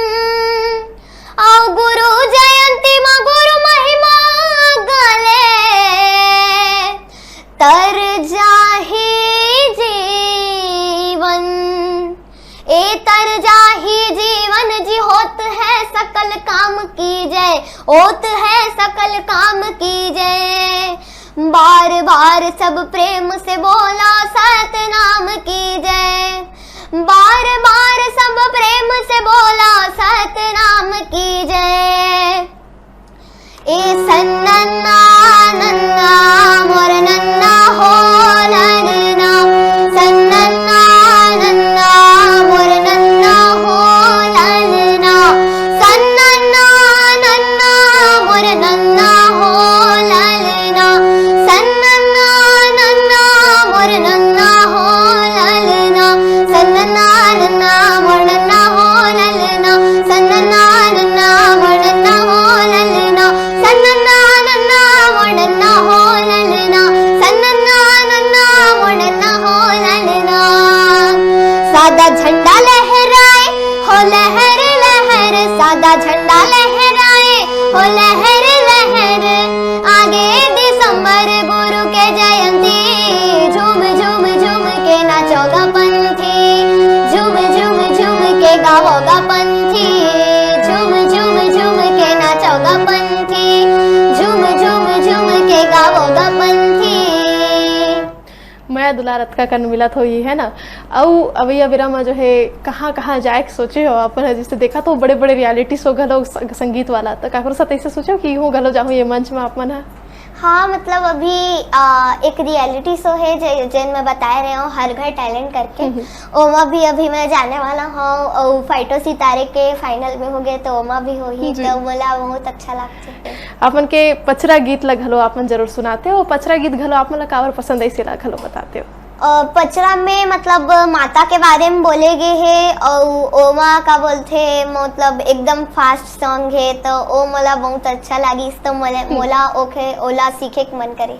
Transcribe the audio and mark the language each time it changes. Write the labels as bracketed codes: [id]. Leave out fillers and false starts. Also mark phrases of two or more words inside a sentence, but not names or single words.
[hne] औ गुरु जयंती मां गुरु महिमा गले तर जाही जीवन ए तर जाही जीवन जी होत है सकल काम की जय, होत है सकल काम की जय। बार बार सब प्रेम से बोला सतनाम की जय, बार बार सब प्रेम से बोला सतनाम की जय। ए सन्नन्ना नन्ना मोर नन्ना हो ललना, सन्नन्ना नन्ना मोर नन्ना हो ललना, सन्नन्ना नन्ना मोर नन्ना हो ललना, सन्नन्ना नन्ना मोर नन्ना हो ललना, सन्नन्ना नन्ना मोर नन्ना हो ललना, सन्नन्ना नन्ना मोर नन्ना हो ललना, सन्नन्ना नन्ना मोर नन्ना हो ललना, सन्नन्ना नन्ना मोर नन्ना हो ललना। सादा झंडा लहराए हो लहर लहर, सादा झंडा लहराए हो लहर लहर, आगे दिसंबर गुरु के जयंती, झूम झूम झूम के नाचोगा पंथी, झूम झूम झूम के गाओगा पंथी, झूम झूम झूम के नाचोगा पंथी, झूम झूम झूम के गाओगा पंथी। मैं प्यार दुलार अतका कन मिलत हो है ना। और अभी अबेरा में जो है कहाँ कहाँ जाए के सोचे हो अपन, जैसे देखा तो बड़े बड़े [en] reality show [hne] घलो संगीत वाला, तो काकरो साथ ऐसे सोचो कि यूँ घलो जाऊँ ये मंच में अपन है। हाँ मतलब अभी एक [en] reality show [hne] है जिन मैं बता रहे हूँ हर घर टैलेंट करके, ओमा भी अभी मैं जाने वाला हूँ और फाइटो सितारे के फाइनल में हो गए तो ओमा भी हो ही, तो बोला बहुत अच्छा लगता है। अपन के पचरा गीत ला घलो अपन जरूर सुनाते हो, पचरा गीत घलो आप मन कावर पसंद ऐसे ला घलो बताते हो। पचरा में मतलब माता के बारे में बोलेगे है और ओमा का बोलते मतलब एकदम [en] fast song [hne] है, तो ओ मोला बहुत अच्छा लगी, तो मोला ओके ओला सीखे के मन करे